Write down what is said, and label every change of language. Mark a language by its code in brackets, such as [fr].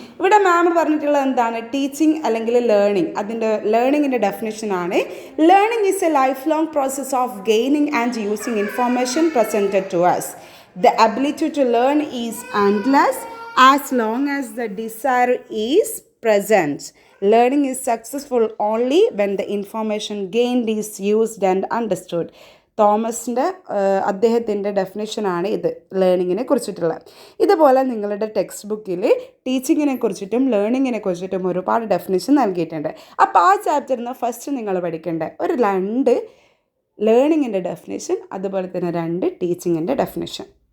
[ml] ഇവിടെ മാം പറഞ്ഞിട്ടുള്ളത് എന്താണ്? ടീച്ചിങ് അല്ലെങ്കിൽ ലേണിംഗ്. അതിൻ്റെ ലേണിങ്ങിൻ്റെ ഡെഫിനിഷനാണ്: [en] Learning is a lifelong process of gaining and using information presented to us. The ability to learn is endless as long as the desire is present. Learning is successful only when the information gained is used and understood. [ml] തോമസിൻ്റെ അദ്ദേഹത്തിൻ്റെ ഡെഫിനേഷനാണ് ഇത് ലേണിങ്ങിനെ കുറിച്ചിട്ടുള്ളത്. ഇതുപോലെ നിങ്ങളുടെ text ബുക്കിൽ ടീച്ചിങ്ങിനെ കുറിച്ചിട്ടും ലേണിങ്ങിനെ കുറിച്ചിട്ടും ഒരുപാട് definition നൽകിയിട്ടുണ്ട്. അപ്പോൾ ആ ചാപ്റ്ററിൽ നിന്ന് ഫസ്റ്റ് നിങ്ങൾ പഠിക്കേണ്ട ഒരു 2 ലേണിങ്ങിൻ്റെ ഡെഫിനേഷൻ, അതുപോലെ തന്നെ 2 ടീച്ചിങ്ങിൻ്റെ ഡെഫിനേഷൻ.